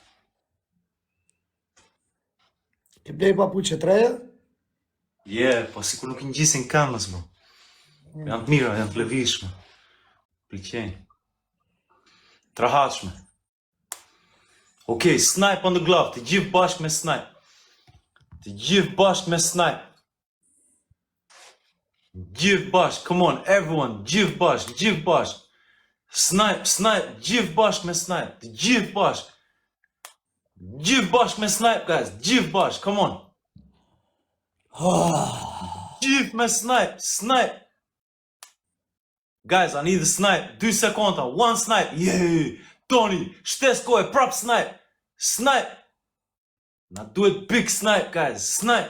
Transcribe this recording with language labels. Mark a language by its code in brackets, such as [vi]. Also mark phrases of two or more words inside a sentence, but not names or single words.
[sq] Ti blej papuqe treja? Po sikur nuk i ngjisin këmbës, bro. Janë të mira, janë të lëvishme. Pëlqejnë. Të rahatshme. [en] Okay, snipe on the glove, [sq] të gjithë bashkë me snipe. Të gjithë bashkë me snipe. Gjithë bashk, [en] come on, everyone, [sq] gjithë bashk. Snipe, gjithë bashk me snipe, gjithë bashk. Gjithë bashk me snipe, guys, gjithë bashk, [en] come on. [sq] Gjithë me snipe. [en] Guys, I need the snipe, 2 sekonda, 1 snipe, yeah. Tony, [sq] shtes kohë, prap snipe. Na duhet [en] big snipe, [sq] guys, snipe.